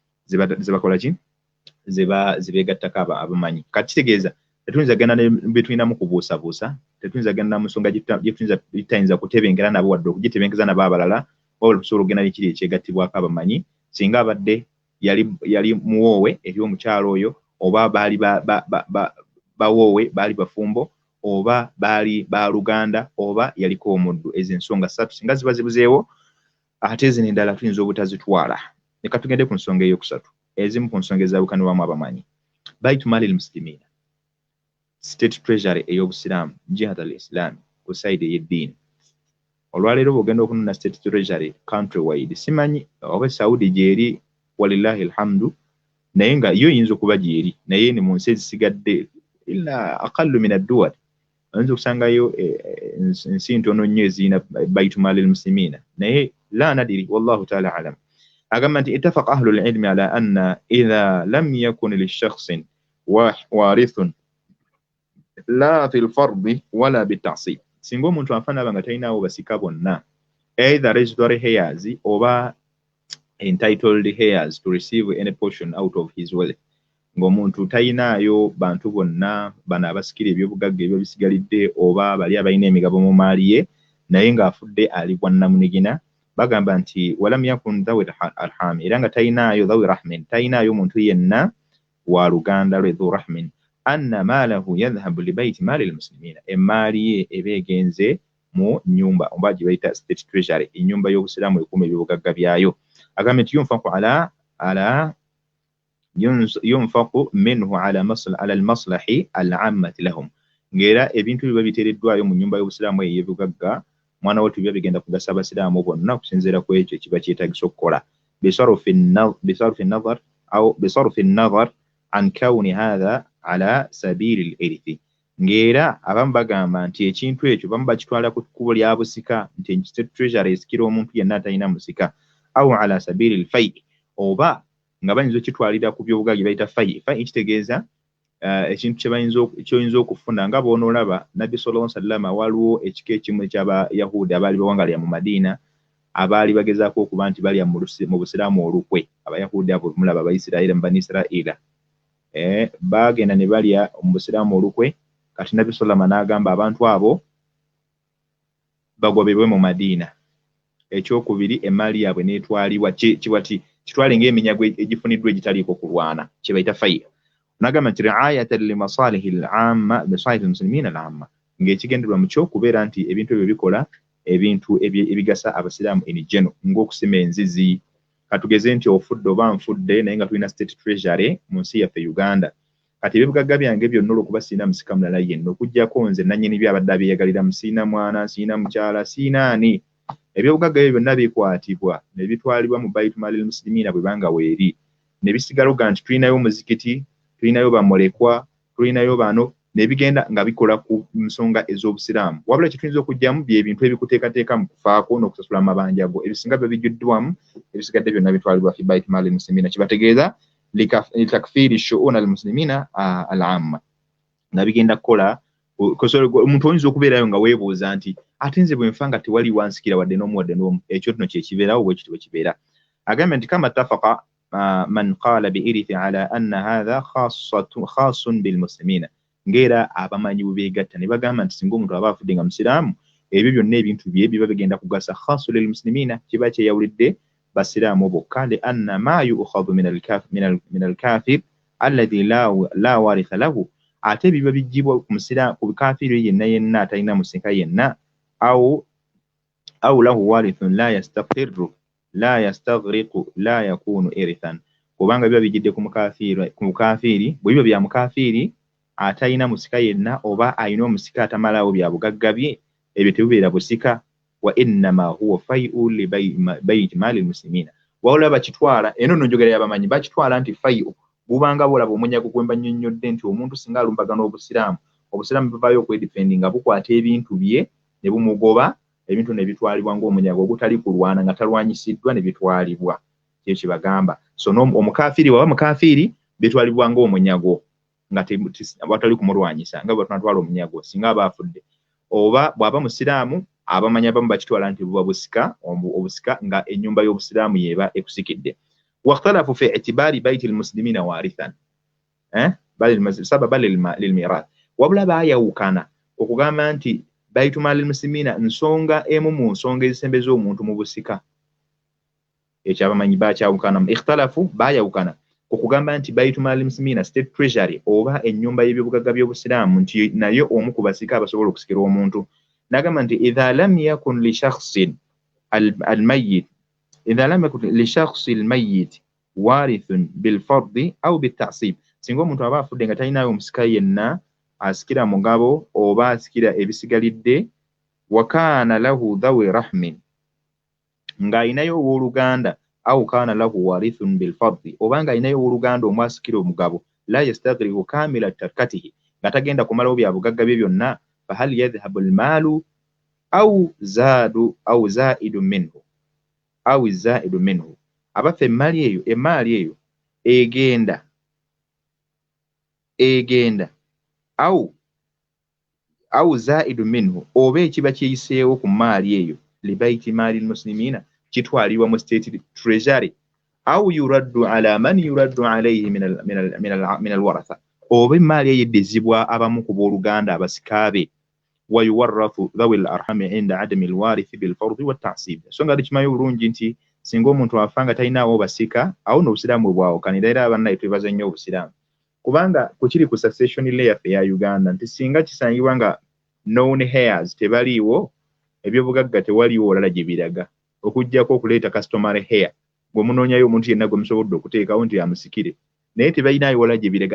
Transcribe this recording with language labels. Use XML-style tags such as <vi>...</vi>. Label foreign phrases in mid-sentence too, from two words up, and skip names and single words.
<lg>zebeegattako abamanyi kati kitegeeza tetuyinza genda betulinamu kubuusabuusa tetuyinza genda mu nsonga gitayinza kutebengera nabo wadde okugitebengeza nabo abalala wabula tusobola okugenda nekiri ekyegattibwako abamanyi singa abadde yali muwoowe eri omukyalo oyo oba baali bawoowe baali bafumbo oba baali baluganda oba yaliko omuddu ezo ensonga ssatu singa ziba zibuzeewo ate ezino endala tuyinza obutazitwala leka tugende ku nsonga eyokusatu ezimu ku nsonga ezaabukanirwamu abamanyi</lg> <ar>بيت مال المسلمين</ar> <en>state treasury</en> <lg>ey'obusiraamu</lg> <ar>جهاد الإسلام</ar> <lg>ku side ey'eddiini olwaleero bw'ogenda okunona</lg> <en>state treasury country wide</en> <lg>simanyi oba Saudi gyeri</lg> <ar>ولله الحمد</ar> <lg>naye nga yo yinza okuba gyeri naye ni mu nsi ezisigadde</lg> <ar>إلا أقل من الدول</ar> <lg>oyinza okusangayo ensi ntono nnyo ezirina</lg> <ar>بيت مال المسلمين naye لا نادر والله تعالى أعلم</ar> <lg>agamba nti</lg> <ar>اتفق أهل العلم على أن إذا لم يكن لشخص وارث لا في الفرض ولا بالتعصيب</ar> <lg>singa omuntu afa n'aba nga talinawo basika bonna</lg> <en>either hereditary heirs</en> <lg>oba</lg> <en>entitled heirs to receive any portion out of his wealth</en> <lg>ng'omuntu talinaayo bantu bonna bano abasikira ebyobugagga ebyo bisigalidde oba bali abalina emigabo mu maali ye naye ng'afudde ali bwannamunigina bagamba nti</lg> <ar>ولم يكن ذوي أرحام</ar> <lg>era nga talinaayo</lg> <ar>ذوي رحم</ar> <lg>talinaayo omuntu yenna wa luganda lwe</lg> <ar>ذو رحم أن ماله يذهب لبيت مال المسلمين</ar> <lg>emaali ye ebeegenze mu nnyumba oba gye bayita</lg> <en>state treasury</en> <lg>ennyumba y'obusiraamu ekuuma ebyobugagga byayo agamba nti</lg> <ar>ينفق منه على المصالح العامة لهم</ar> <lg>ng'era ebintu biba biteereddwayo mu nnyumba y'obusiraamu ey'ebugagga mwana watu biba bigenda kugasa abasiraamu bonna okusinziira ku ekyo kiba kyetagisa okukola bisarfi</lg> <ar>النظر عن كون هذا على سبيل الإرث</ar> <lg>ng'era abamu bagamba nti ekintu ekyo bamu bakitwala ku kkubo lya busika nti state treasury esikira omuntu yenna atalina musika</lg> <ar>أو على سبيل الفيء</ar> <lg>oba nga bayinza okitwalira ku byobugagga bayita fay kitegeeza ekintu kyoyinza okufuna nga bw'onoolaba nabbi</lg> <ar>صلى الله عليه وسلم</ar> <lg>waliwo ekika ekimu eky'abayahudi abaali bawangalira mu Madiina abaali bagezaako okuba nti balya mu busiraamu olukwe abayahudi abo mulaba abayisirayiri mu bani isirayira bagenda ne balya mu busiraamu olukwe kati nabbi sallallahu n'agamba abantu abo bagobebwe mu Madina. Ekyokubiri emaali yaabwe n'etwalibwa kitwale ng'eminyago egifuniddwa egitaliiko kulwana kye bayita fayya. Nagamba nti</lg> <ar>رعاية لمصالح العامة مصالح المسلمين العامة,</ar> <lg>ng'ekigendererwa mu kyo kubeera nti ebintu ebyo bikola ebintu ebigasa abasiraamu</lg> <en>in general,</en> <lg>ng'okusima enzizi. Katugeze nti ofudde oba nfudde naye nga tulina</lg> <en>state treasury</en> <lg>mu nsi yaffe Uganda. Kati ebibugagga byange byonna olw'okuba sirina musika mulala yenna okuggyako nze nannyini byabadde abeeyagalira, sirina mwana, sirina mukyala, sirina ani. Ebyobugagga ebyo byonna bikwatibwa ne bitwalibwa mu</lg> <ar>بيت مال المسلمين</ar> <lg>bwe banga weeri, ne bisigala oga nti tulinayo omuzikiti, tulinayo bamulekwa, tulinayo bano, ne bigenda nga bikola ku nsonga ez'obusiraamu. Wabula kituyinza okugyamu by'ebintu ebikuteekateeka mu kufaako n'okusasula amabanja go, ebisinga biba bijjuddwamu, ebisigadde byonna bitwalibwa</lg> <ar>في بيت مال المسلمين,</ar> <lg>kibategeeza</lg> <ar>لتكفير شؤون المسلمين العامة,</ar> <lg>nga bigenda kukola. Omuntu oyinza okubeerayo nga weebuuza nti ate nze bwe nfa nga tewali wansikira wadde n'omu, ekyo tuno kyekibeerawo bwe kityo bwe kibeera. Agambye nti</lg> <ar>كما اتفق من قال بإرثه على أن هذا خاص بالمسلمين,</ar> <lg>ng'era abamanyi bwe beegatta ne bagamba nti singa omuntu aba afudde nga musiraamu, ebyo byonna ebintu bye biba bigenda kugasa</lg> <ar>خاص للمسلمين,</ar> <lg>kiba kyeyawulidde basiraamu bokka,</lg> <ar>لأن ما يؤخذ من الكافر الذي لا وارث له,</ar> <lg>ate biba bijjibwa ku kafiri yenna atalina musika yenna,</lg> <ar>أو له وارث لا يستقر لا يستغرق لا يكون إرثا,</ar> <lg>kubanga biba bijjidde ku mukafiri, bwe biba bya mukafiri atalina musika yenna oba alina omusika atamalawo bya bugagga bye, ebyo tebibeera busika.</lg> <ar>وإنما هو فيء لبيت مال المسلمين,</ar> <lg>wawula bakitwala eno nonjogera y'abamanyi bakitwala nti fai'u bubanga bulaba omunyago gwe mbannyonnyodde nti omuntu singa alumbaga n'obusiraamu, obusiraamu buvaayo okwedifendinga bukwata ebintu bye ne bumugoba, ebintu ne bitwalibwa ng'omunyago ogutali kulwana nga talwanyisiddwa ne bitwalibwa, kye kibagamba. So omukafiri waba mukafiri bitwalibwa ng'omunyago nga watali kumulwanyisa nga bwe tunatwala omunyago singa aba afudde. Oba bw'aba musiraamu abamanyi abamu bakitwala nti buba busika, obusika nga ennyumba y'obusiraamu yeba ekusikidde.</lg> <ar>واختلفوا في اعتبار بيت المسلمين وارثا سببا للميراث,</ar> <lg>wabula baayawukana okugamba nti</lg> <ar>بيت مال المسلمين</ar> <lg>nsonga emu mu nsonga ezisembeza omuntu mu busika. Ekyo abamanyi bakyawukana. Ikhtalafu baayawukana okugamba nti</lg> <ar>بيت مال المسلمين</ar> <en>state treasury</en> <lg>oba ennyumba y'ebyobugagga by'obusiraamu nti nayo omu ku basika abasobola okusikira omuntu. Nagamba nti</lg> <ar>إذا لم يكن لشخص الميت لشخص الميت وارث بالفرض أو بالتعصيب, singa</ar> <lg>omuntu aba afudde nga talinayo omusika yenna asikira mugabo oba asikira ebisigalidde, wa</lg> <ar>كان له ذوي رحم,</ar> <lg>nga ayinayo owooluganda,</lg> <ar>أو كان له وارث بالفرض,</ar> <lg>oba nga ayinayo owooluganda omu asikira omugabo,</lg> <ar>لا يستغرق كامل تركته,</ar> <lg>nga tagenda kumalawo bya bugagga bye byonna,</lg> <ar>فهل يذهب المال أو زائد منه,</ar> <lg>abafa emmaali eyo egenda</lg> <ar>أو زائد منه,</ar> <lg>oba ekiba kyeyiseewo ku maali eyo,</lg> <ar>لبيت مال المسلمين,</ar> <lg>kitwalibwa mu</lg> <en>state treasury,</en> <ar>أو يرد على من يرد عليه من الورثة,</ar> <lg>oba emaali eyo eddizibwa abamu ku booluganda abasikaabe,</lg> <ar>ويورث ذوي الأرحام عند عدم الوارث بالفرض والتعصيب.</ar> <lg>So nga tukimanyi bulungi nti singa omuntu afa nga talinawo basika, awo n'obusiraamu bwawokanira, era abannaye twebaza nnyo obusiraamu, kubanga kukiri ku</lg> <en>succession layer</en> <lg>ya Uganda nti singa kisangibwa nga</lg> <en>known heirs</en> <lg>tebaliiwo, ebyobugagga tewaliiwo olala gye biraga okuggyako okuleeta</lg> <en>customary heir</en> <lg>gwe munoonyayo omuntu yenna gwe musobodde okuteekawo nti amusikire, naye tebalinayo wala gye biraga.</lg>